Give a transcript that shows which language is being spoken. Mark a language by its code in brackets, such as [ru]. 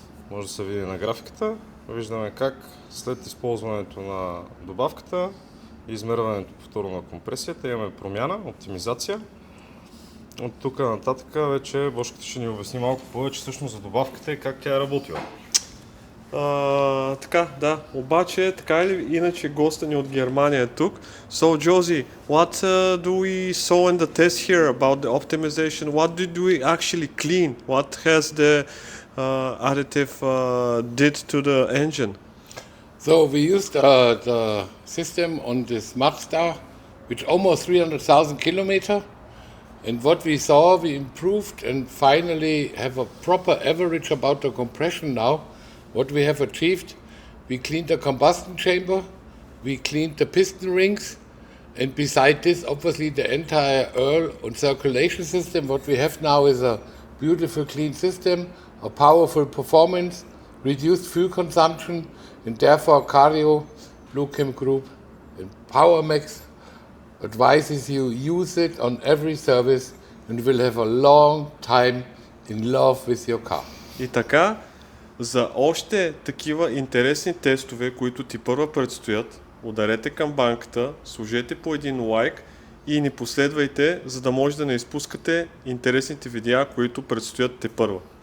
[bg] Може да се види на графиката. Виждаме как след използването на добавката и измерването повторно на компресията имаме промяна, оптимизация. От тук нататък вече Бошката ще ни обясни малко повече всъщност за добавката и как тя е работила. Така, да. Обаче, така или иначе госта ни от Германия е тук. [en] So, Josie, what do we saw in the test here about the optimization? What did we actually clean? What has the additive did to the engine? So we used the system on this Mazda, which almost 300,000 kilometers. And what we saw, we improved and finally have a proper average about the compression now. What we have achieved, we cleaned the combustion chamber, we cleaned the piston rings, and beside this, obviously, the entire oil and circulation system. What we have now is a beautiful, clean system, a powerful performance, reduced fuel consumption, and therefore Cardio, Blue Chem Group, and PowerMax advises you use it on every service and you will have a long time in love with your car. [bg] И така, за още такива интересни тестове, които ти първа предстоят, ударете камбанката, сложете по един лайк и ни последвайте, за да може да не изпускате интересните видеа, които предстоят те първа.